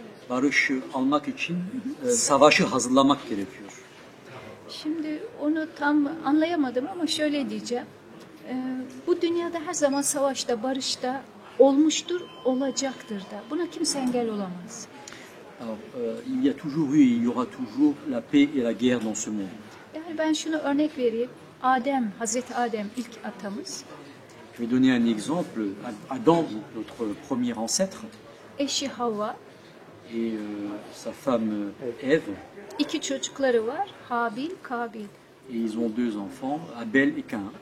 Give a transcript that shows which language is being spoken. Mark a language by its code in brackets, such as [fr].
[tr] Barışı almak için savaşı hazırlamak gerekiyor. Şimdi onu tam anlayamadım ama şöyle diyeceğim. Bu dünyada her zaman savaşta, barışta olmuştur, olacaktır da. Buna kimse engel olamaz. [fr] Alors, il y a toujours eu et il y aura toujours la paix et la guerre dans ce monde. [tr] Yani ben şunu örnek vereyim. Hazreti Adem ilk atamız. [fr] Je vais donner un exemple. Adam, notre premier ancêtre, [tr] Eşi Havva, [fr] et sa femme Ève. [tr] İki çocukları var. Habil, Kabil. [fr] Et ils ont deux enfants, Abel et Caïn.